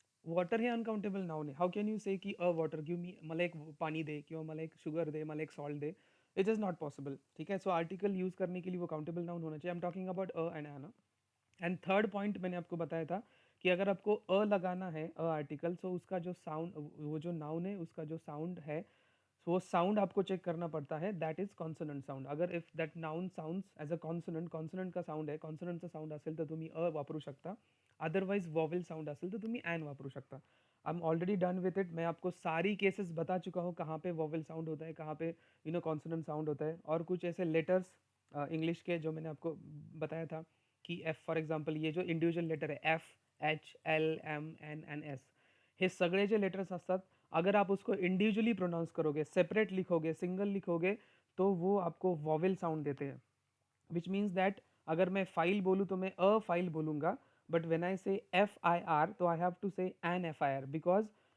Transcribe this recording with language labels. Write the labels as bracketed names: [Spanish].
[English] Water हे uncountable noun है. How can you say कि अ वॉटर गिव मी, [Marathi] मला एक पानी दे, किंवा मला एक शुगर दे, मला एक salt दे. [English] It is not possible. [Hindi] ठीक है. सो आर्टिकल यूज़ करने के लिए वो काउंटेबल नाउन होना चाहिए. [English] I am talking about and an. [Hindi] And third point मैंने आपको बताया था कि अगर आपको लगाना है, आर्टिकल, सो उसका जो साउंड, वो जो नाउन है उसका जो साउंड है, सो वो साउंड आपको चेक करना पड़ता है. [English] That is consonant sound. [Marathi] अगर [English] if that noun sounds as a consonant, [Marathi] consonant का साउंड आहे, कॉन्सोनेंटचा साउंड असेल तर तुम्ही वापरू शकता. अदरवाइज वॉवेल साउंड असेल तर तुम्ही एन वापरू शकता. [English] I am already done with it. [Hindi] मैं आपको सारी केसेस बता चुका हूँ, कहाँ पे वॉवेल साउंड होता है, कहाँ पे कॉन्सोनेंट साउंड होता है, और कुछ ऐसे लेटर्स इंग्लिश के जो मैंने आपको बताया था कि एफ फॉर एग्जाम्पल, ये जो इंडिविजुअल लेटर है, F, H, L, M, N and S, [Marathi] हे सगळे जे लेटर्स असतात, [Hindi] अगर आप उसको इंडिविजुअली प्रोनाउंस करोगे, सेपरेट लिखोगे, सिंगल लिखोगे, तो वो आपको वॉवेल साउंड देते हैं, [English] which means that [Hindi] अगर मैं फाइल बोलूँ तो मैं अ फाइल बोलूँगा, [English] but when I say F I R तो I have to say N F I R, because